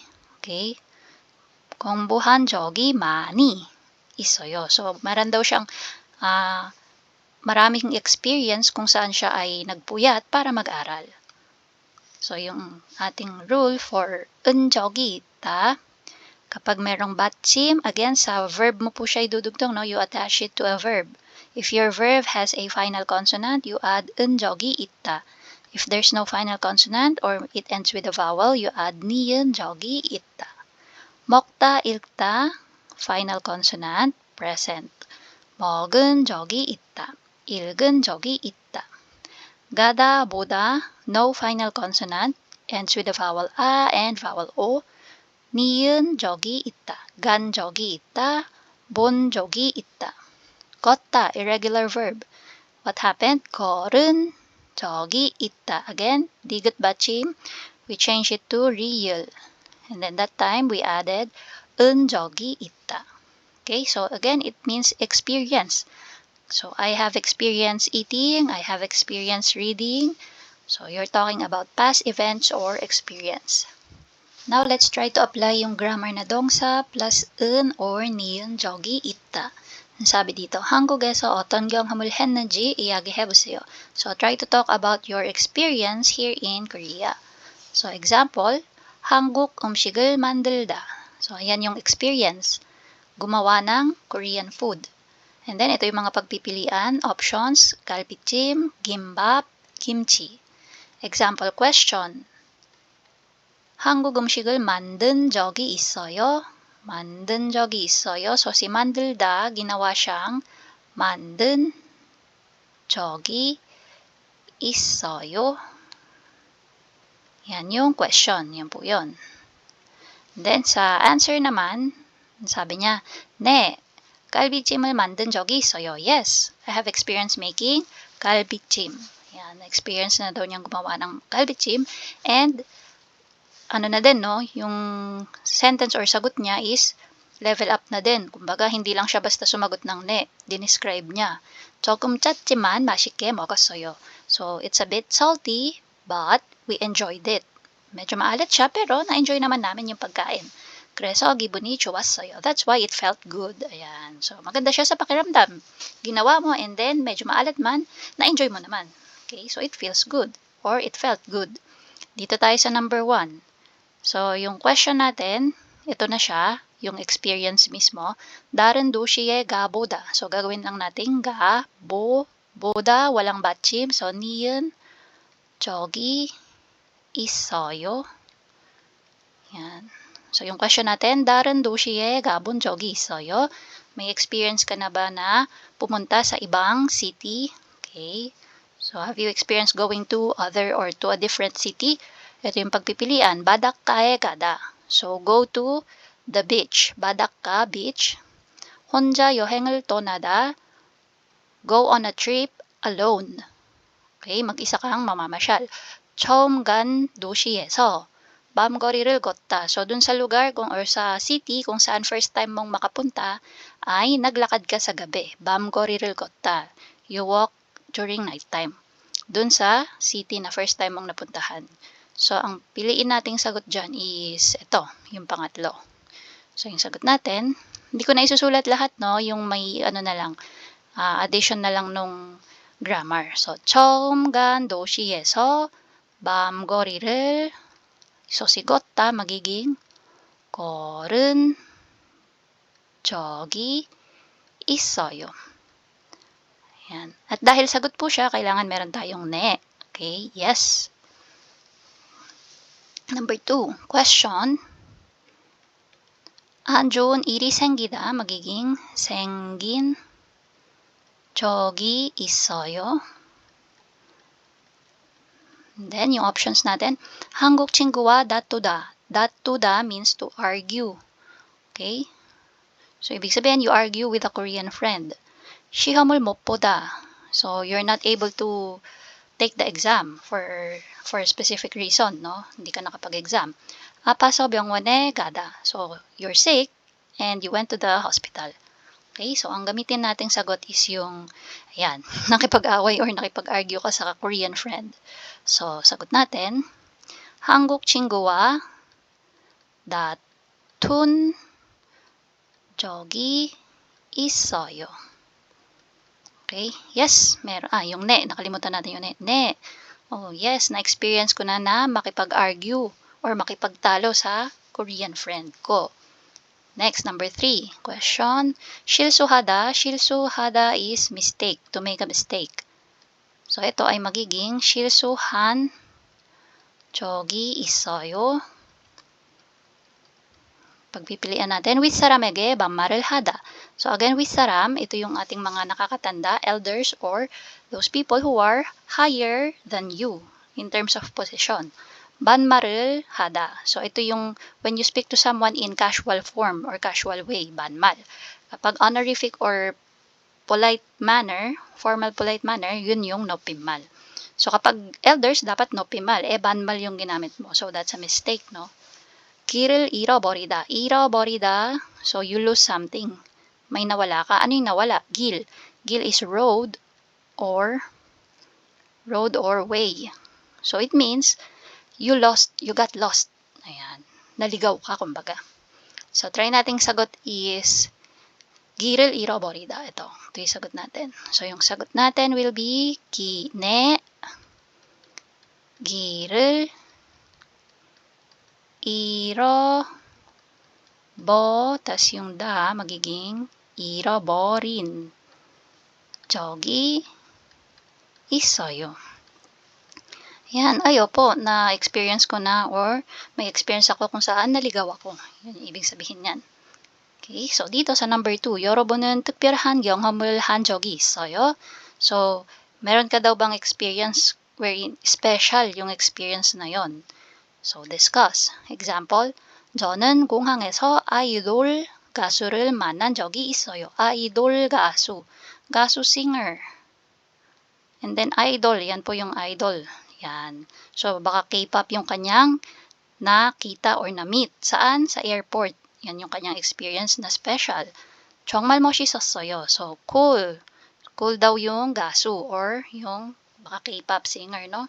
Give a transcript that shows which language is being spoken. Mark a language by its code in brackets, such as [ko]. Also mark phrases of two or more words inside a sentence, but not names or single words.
[en] Okay? [ko] 공부한 적이 많이 있어요. [tl] So, meron daw siyang maraming experience kung saan siya ay nagpuyat para mag-aral. So, yung ating [en] rule for [ko] 은 적이 있다, [tl] kapag merong 받침, again, sa verb mo po siya idudugtong, no? [en] You attach it to a verb. If your verb has a final consonant, you add [ko] 은 적이 있다. [en] If there's no final consonant or it ends with a vowel, you add [ko] 니은 적이 있다. 먹다, 읽다, [en] final consonant, present. [ko] 먹은 적이 있다. 읽은 적이 있다. 가다, 보다, [en] no final consonant, ends with a vowel a and vowel o. [ko] 니은 적이 있다. 간 적이 있다. 본 적이 있다. 걷다, [en] irregular verb. What happened? [ko] 걸은 적이 있다. [en] Again, digat 받침, we change it to real. And then that time, we added [ko] 은 적이 있다. [en] Okay, so again, it means experience. So, I have experience eating, I have experience reading. So, you're talking about past events or experience. Now, let's try to apply yung grammar na 동사 plus 은 or [ko] 니은 적이 있다. [tl] sabi dito, [ko] 한국에서 어떤 경험을 했는지 이야기해보세요. [en] So, try to talk about your experience here in Korea. So, example, [ko] 한국 음식을 만들다. [tl] So, ayan yung experience. Gumawa ng [en] Korean food. And then, [tl] ito yung mga pagpipilian, options, galbijjim, gimbap, kimchi. [en] Example question, [ko] 한국 음식을 만든 적이 있어요? 만든 적이 있어요. [tl] So, si 만들다, ginawa siyang [ko] 만든 적이 있어요. [tl] Yan yung question. Yan po yun. Then, sa answer naman, sabi niya, [ko] 네, 갈비찜을 만든 적이 있어요. [en] Yes, I have experience making 갈비찜. [tl] Yan, experience na daw niyang gumawa ng 갈비찜. And, ano na din, no, yung sentence or sagot niya is [en] level up [tl] na din. Kumbaga, hindi lang siya basta sumagot ng ne. Dinescribe niya. [ko] 조금 짰지만 맛있게 먹었어요. [en] So, it's a bit salty, but we enjoyed it. [tl] Medyo maalat siya, pero na-enjoy naman namin yung pagkain. [ko] 그래서 기분이 좋았어요. [en] That's why it felt good. [tl] Ayan. So, maganda siya sa pakiramdam. Ginawa mo [en] and then, [tl] medyo maalat man, na-enjoy mo naman. [en] Okay, so it feels good or it felt good. [tl] Dito tayo sa number 1. So, yung question natin, ito na siya, yung experience mismo. [ko] 다른 도시에 가보다. [tl] So, gagawin lang natin 보다, walang 받침. So, [ko] 니은 저기 있어요. [tl] Yan. So, yung question natin, [ko] 다른 도시에 가본 적이 있어요. [tl] May experience ka na ba na pumunta sa ibang city? [en] Okay. So, have you experienced going to other or to a different city? [tl] Ito yung pagpipilian. [ko] 바닷가에 가다. [en] So, go to the beach. [ko] 바닷가, beach. 혼자 여행을 떠나다. [en] Go on a trip alone. [tl] Okay, mag-isa kang mamamasyal. [ko] 처음 간 도시에서 밤거리를 걷다. [tl] So, dun sa lugar or sa city kung saan [en] first time [tl] mong makapunta, ay naglakad ka sa gabi. [ko] 밤거리를 걷다. [en] You walk during night time. [tl] Dun sa city na [en] first time [tl] mong napuntahan. So, ang piliin nating sagot dyan is ito, yung pangatlo. So, yung sagot natin, hindi ko na isusulat lahat, no? Yung may ano na lang, addition na lang nung grammar. So, [ko] 처음 간 도시에서 밤거리를 소식었다 magiging 걸은 적이 있어요. [tl] Ayan. At dahil sagot po siya, kailangan meron tayong ne. [en] Okay, yes. Number 2, question. [ko] 안 좋은 일이 생기다 magiging 생긴 적이 있어요. [en] And then, [tl] yung options natin, [ko] 한국 친구와 다투다. [en] 다투다 means to argue. Okay? So, [tl] ibig sabihin, [en] you argue with a Korean friend. [ko] 시험을 못 보다. [en] So, you're not able to take the exam for a specific reason, no? [tl] Hindi ka nakapag-exam. [ko] 아파서 병원에 가다. [en] So, you're sick and you went to the hospital. [tl] Okay, so ang gamitin nating sagot is yung, ayan, nakipag-away or nakipag-argue ka sa [en] Korean friend. [tl] So, sagot natin, [ko] 한국 친구와 다툰 적이 있어요. [en] Okay, yes, meron. [tl] Yung ne, nakalimutan natin yung ne. Ne, [en] oh yes, [tl] na-experience ko na makipag-argue or makipagtalo sa [en] Korean friend [tl] ko. [en] Next, number 3, question. [ko] 실수하다. [en] 실수하다 is mistake, to make a mistake. So, [tl] ito ay magiging [ko] 실수한 적이 있어요. [tl] Pagpipilian natin, [ko] 윗사람에게 반말을 하다. [tl] So, again, 윗사람, ito yung ating mga nakakatanda, [en] elders, or those people who are higher than you in terms of position. [ko] 반말을 하다. [en] So, [tl] ito yung [en] when you speak to someone in casual form or casual way, 반말. Kapag honorific or polite manner, formal polite manner, [tl] yun yung 높임말. So, kapag elders, dapat 높임말. 반말 yung ginamit mo. [en] So, that's a mistake, no? [ko] 길을 잃어버리다. 잃어버리다. [en] So, you lose something. [tl] May nawala ka. Ano yung nawala? [ko] 길. [en] 길 is road or way. So, it means you got lost. [tl] Ayan. Naligaw ka, kumbaga. So, try nating sagot is [ko] 길을 잃어버리다. [tl] Ito yung sagot natin. So, yung sagot natin [en] will be [tl] 길을 tas yung da magiging [ko] 잃어버린 적이 있어요. [tl] Yan, po, na-experience ko na or may experience ako kung saan naligaw ako. Yan, ibig sabihin yan. Okay, so dito sa number 2, [ko] 여러분은 특별한 경험을 한 적이 있어요? [tl] So, meron ka daw bang experience [en] wherein special [tl] yung experience na yon? [en] So, discuss. Example, [ko] 저는 공항에서 아이돌 가수를 만난 적이 있어요. 아이돌 가수. 가수 [en] singer. And then idol, [tl] yan po yung [en] idol. Yan. [tl] So, baka K-pop yung kanyang nakita or na-meet. Saan? Sa airport. Yan yung kanyang experience na special. [ko] 정말 멋있었어요. [en] So, cool. Cool [tl] daw yung gasu or yung baka [en] K-pop singer, [tl] no?